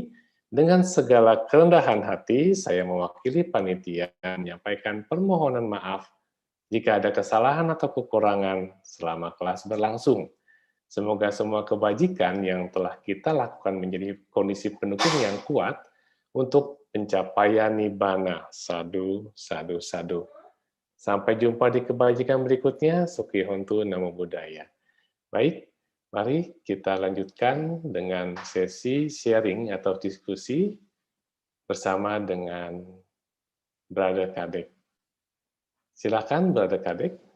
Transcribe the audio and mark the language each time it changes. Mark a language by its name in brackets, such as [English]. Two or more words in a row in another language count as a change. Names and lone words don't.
[Indonesian] Dengan segala kerendahan hati, saya mewakili panitia menyampaikan permohonan maaf jika ada kesalahan atau kekurangan selama kelas berlangsung. Semoga semua kebajikan yang telah kita lakukan menjadi kondisi pendukung yang kuat untuk pencapaian Nibbana. [Pali] Sadu, sadu, sadu. [Indonesian] Sampai jumpa di kebajikan berikutnya. [Pali] Sukhi Hontu, Namo Buddhaya. [Indonesian] Baik, mari kita lanjutkan dengan sesi sharing atau diskusi bersama dengan Brother Kadek. Silakan, Brother Kadek.